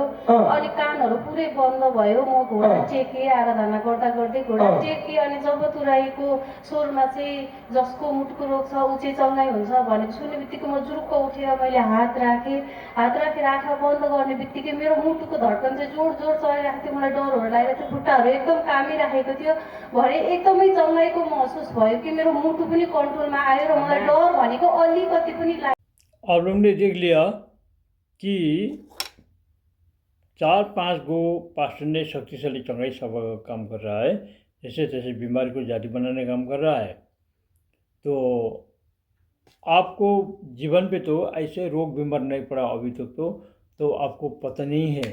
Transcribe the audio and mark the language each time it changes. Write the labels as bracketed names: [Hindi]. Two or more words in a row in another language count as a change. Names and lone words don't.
[Nepali] अनि कानहरु पुरै बन्द भयो। म घोडा टेके आराधना गर्दा गर्दै घोडा टेके अनि जब तुराईको स्वरमा चाहिँ जसको मुटुको रोग छ उ चाहिँ चङ्गाई हुन्छ भनेको सुन्नेबित्तिकै म जुरुक्क उठेर मैले हात राखेर आँखा बन्द गर्ने बित्तिकै मेरो मुटुको धड्कन चाहिँ जोड जोड चलिरहेको थियो। मलाई डरहरु लागिरहेको थियो, खुट्टाहरु एकदम कामिरहेको थियो। भरे एकदमै चङ्गाईको महसुस भयो कि मेरो मुटु पनि कन्ट्रोलमा आयो र मलाई डर भनेको अलिकति पनि लाग्यो। [Hindi] आप लोगों ने देख लिया कि 4-5 गो पास्टर ने शक्तिशाली चंगाई सभा का काम कर रहा है, जैसे तैसे बीमारी को जारी बनाने का काम कर रहा है। तो आपको जीवन पे तो ऐसे रोग बीमार नहीं पड़ा अभी तक तो आपको पता नहीं है।